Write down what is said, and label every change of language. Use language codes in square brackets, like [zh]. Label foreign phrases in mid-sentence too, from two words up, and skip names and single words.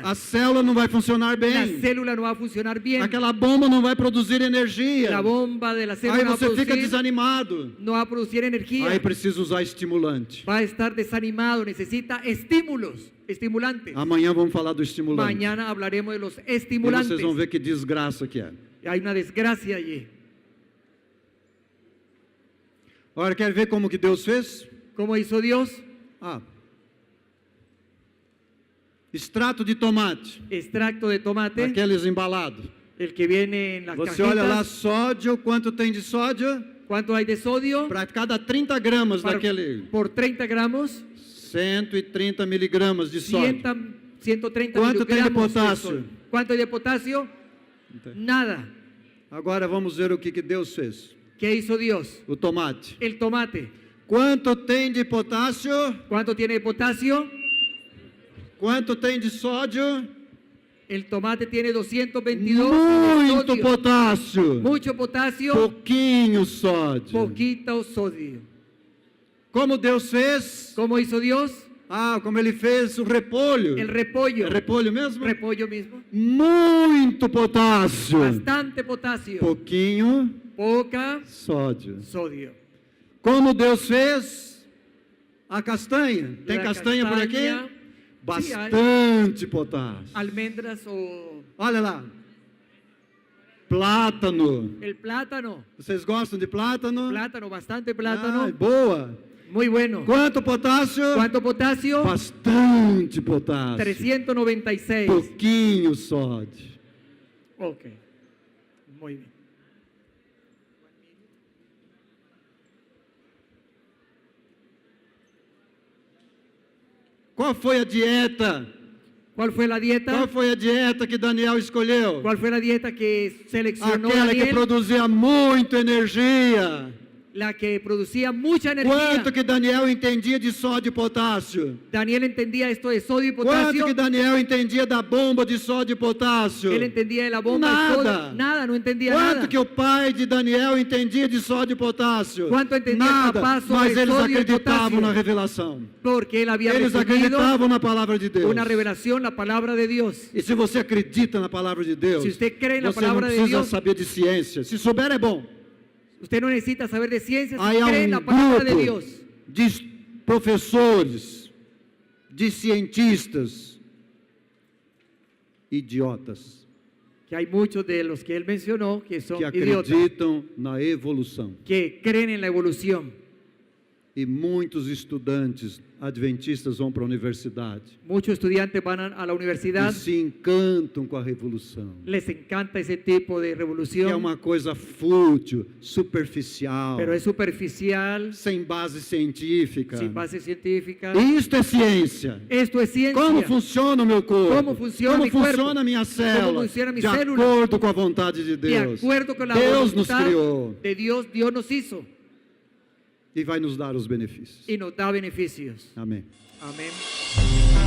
[pt] A célula não vai funcionar [es] La [pt] bem. [es] célula no va a funcionar bien. [pt] Aquela bomba não vai produzir energia. [es] La bomba de la célula [pt] Aí [es] no va a [pt] você fica [es] producir, [pt] desanimado. [es] no va a producir energía. [pt] Aí precisa usar estimulante. [es] Va a estar desanimado, necesita estímulos, estimulantes. [pt] Amanhã vamos falar do estimulante. [es] Mañana hablaremos de los [pt] E [es] estimulantes. [pt] vocês vão ver que desgraça que é. [es] Hay una desgracia allí. [pt] Agora, quer ver como que Deus fez? [es] ¿Cómo hizo Dios? [pt] Ah. Extrato de tomate. [es] Extracto de tomate, [pt] Aqueles embalados. [es] el que viene en las [pt] Você olha lá, [es] cajitas. [pt] sódio, quanto tem de sódio? [es] ¿Cuánto hay de sodio? [pt] Para cada 30 gramas [es] Para- [pt] daquele. [es] por 30 gramos, [pt] 130 miligramas de sódio. [es] 130 ¿Cuánto tem de miligramos potasio? sodio. ¿Cuánto hay de potasio? Nada. [pt] Agora vamos ver o que Deus fez. [es] ¿Qué hizo Dios? [pt] O tomate. [es] El tomate. [pt] Quanto tem de potássio? [es] ¿Cuánto tiene de potasio? [pt] Quanto tem de sódio? [es] El tomate tiene 222 [pt] Muito [es] sodio. [pt] potássio. [es] Mucho potasio, [pt] Pouquinho sódio. [es] poquito sodio. [pt] Como Deus fez? [es] ¿Cómo hizo Dios? [pt] Ah, como ele fez o repolho. [es] El repollo. [pt] É repolho mesmo? [es] Repollo mismo. [pt] Muito potássio. [es] Bastante potasio. [pt] Pouquinho [es] Poca [pt] sódio. [es] sodio. [pt] Como Deus fez? A castanha. Tem [es] La [pt] castanha por aqui? [es] castaña, [pt] Bastante potássio. [es] almendras o [pt] Olha lá. [es] Plátano. el plátano. [pt] Vocês gostam de plátano? [es] Plátano, bastante [pt] Ah, [es] plátano. [pt] boa. [es] Muy bueno. [pt] Quanto potássio? [es] ¿Cuánto potasio? [pt] Bastante potássio. 396. Pouquinho sódio. [es] Ok. Muy bien. [pt] Qual foi a dieta? [es] ¿Cuál fue la dieta? [pt] Qual foi a dieta que Daniel escolheu? [es] ¿Cuál fue la dieta que seleccionó [pt] Aquela que [es] Daniel? [pt] produzia muita energia. [es] La que producía mucha energía. [pt] Quanto que Daniel entendia de sódio e potássio? [es] Daniel entendía esto de sodio y [pt] Quanto [es] potasio. [pt] que Daniel entendia da bomba de sódio e potássio? [es] Él entendía de la bomba [pt] Nada. [es] de sodio. Nada, no entendía [pt] Quanto [es] nada. [pt] que o pai de Daniel entendia de sódio e potássio? Quanto entendia Nada, [es] capaz sobre [pt] mas eles sódio e acreditavam potássio? na revelação. [es] Porque él había [pt] Eles [es] recibido [pt] acreditavam na palavra de Deus. [es] una revelación, la palabra de Dios. [pt] E se você acredita na palavra de Deus, [es] Se usted cree na [pt] você não palavra de precisa Deus, saber de ciência. Se souber é bom. [es] Usted no necesita saber de ciencias, [pt] Aí há [es] cree en la palabra de Dios. [pt] de professores, de cientistas, idiotas, [es] Que hay muchos de los que él mencionó que son [pt] que [es] idiotas, [pt] acreditam na evolução. [es] que creen en la evolución. [pt] E muitos estudantes adventistas vão para a universidade [es] Muchos estudiantes van a la [pt] e [es] universidad, [pt] se encantam com a revolução. [es] les encanta ese tipo de [pt] Que é [es] revolución, [pt] uma coisa fútil, superficial, [es] pero es superficial, [pt] sem base científica. [es] sin base científica. [pt] Isto é ciência. [es] Esto es ciencia. [pt] Como funciona o meu corpo? [es] Como funciona mi [pt] funciona [es] cuerpo? [pt] a minha célula? [es] funciona mi [pt] de [es] célula? [pt] acordo com a vontade de [es] De [pt] Deus. [es] acuerdo con la [pt] Deus nos [es] voluntad [pt] criou [es] de Dios, Dios nos hizo [pt] e vai nos dar os benefícios. [es] y nos da beneficios. [pt] Amém. [es] Amén.